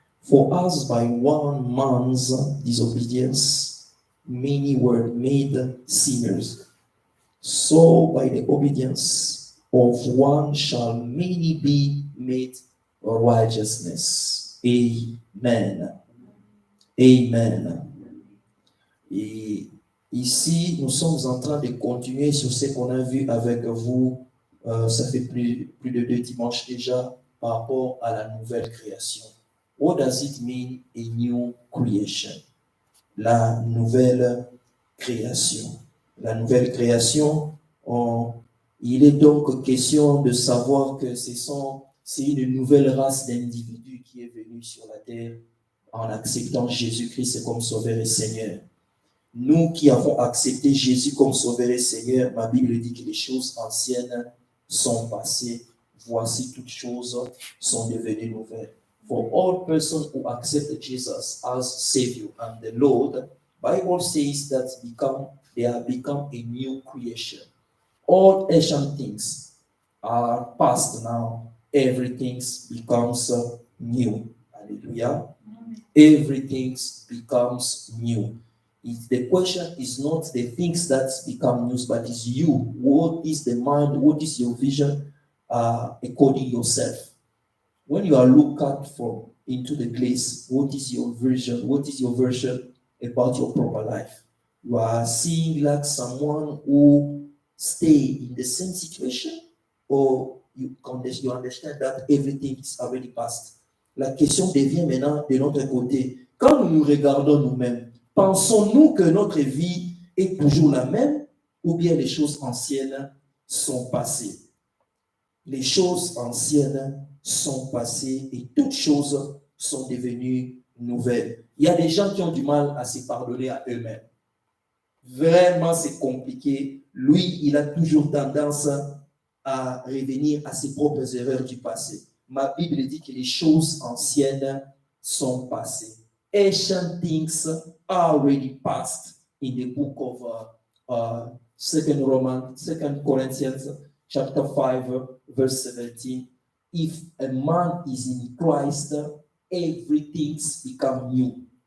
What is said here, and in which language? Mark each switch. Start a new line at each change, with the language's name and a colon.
English: For as by one man's disobedience many were made sinners, so by the obedience of one shall many be made righteousness. Amen. Amen.
French: Et ici, nous sommes en train de continuer sur ce qu'on a vu avec vous. Ça fait plus de 2 dimanches déjà par rapport à la nouvelle création.
English: What does it mean, a new creation?
French: La nouvelle création. La nouvelle création, il est donc question de savoir que c'est une nouvelle race d'individus qui est venue sur la terre en acceptant Jésus-Christ comme Sauveur et Seigneur. Nous qui avons accepté Jésus comme Sauveur et Seigneur, ma Bible dit que les choses anciennes sont passées. Voici toutes choses sont devenues nouvelles.
English: For all persons who accept Jesus as Savior and the Lord, Bible says that they have become a new creation. All ancient things are past now. Everything becomes new. Hallelujah. Everything becomes new. The question is not the things that become new, but it's you. What is the mind? What is your vision according yourself? When you are looking into the place, what is your vision? What is your version about your proper life? You are seeing like someone who stay in the same situation, or you understand that everything is already past.
French: La question devient maintenant de notre côté. Quand nous nous regardons nous-mêmes, pensons-nous que notre vie est toujours la même, ou bien les choses anciennes sont passées? Les choses anciennes sont passées et toutes choses sont devenues nouvelles. Il y a des gens qui ont du mal à se pardonner à eux-mêmes. Vraiment, c'est compliqué. Lui, il a toujours tendance à revenir à ses propres erreurs du passé. Ma Bible dit que les choses anciennes sont passées.
English: Ancient things are already past in the book of 2 Corinthians chapter 5, verse 17. If a man is in Christ, everything become new.